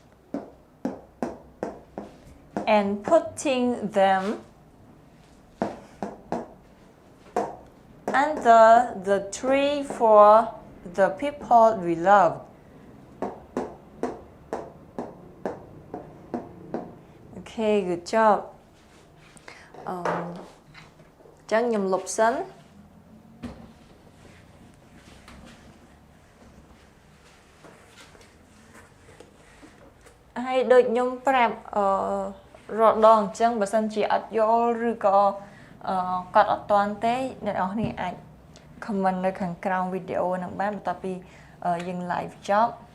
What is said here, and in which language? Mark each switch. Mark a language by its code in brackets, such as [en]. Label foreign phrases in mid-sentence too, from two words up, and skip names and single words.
[en] and putting them under the tree for the people we love. Okay, good job. [km] ចឹងខ្ញុំលុបសិន ហើយដូចខ្ញុំប្រាប់រដងអញ្ចឹងបើសិនជាអត់យល់ឬក៏កត់អត់ទាន់ទេអ្នកនរគ្នាអាច comment នៅខាងក្រោមវីដេអូនឹងបានបន្ទាប់ពីយើង live ចប់